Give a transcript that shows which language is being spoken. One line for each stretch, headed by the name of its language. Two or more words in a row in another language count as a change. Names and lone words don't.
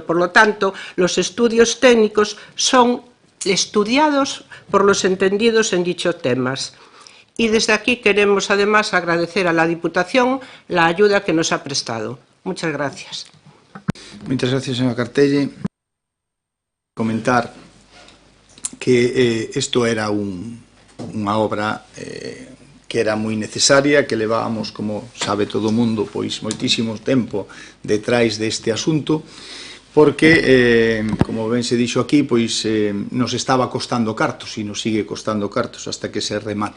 Spanish: Por lo tanto, los estudios técnicos son estudiados por los entendidos en dichos temas. Y desde aquí queremos además agradecer a la Diputación la ayuda que nos ha prestado. Muchas gracias. Muchas gracias, señora Cartelli.
Galician: Comentar que isto era unha obra que era moi necesaria, que levábamos, como sabe todo o mundo, pois moitísimo tempo detrás deste asunto, porque, como ben se dixo aquí, pois nos estaba costando cartos e nos sigue costando cartos hasta que se remate.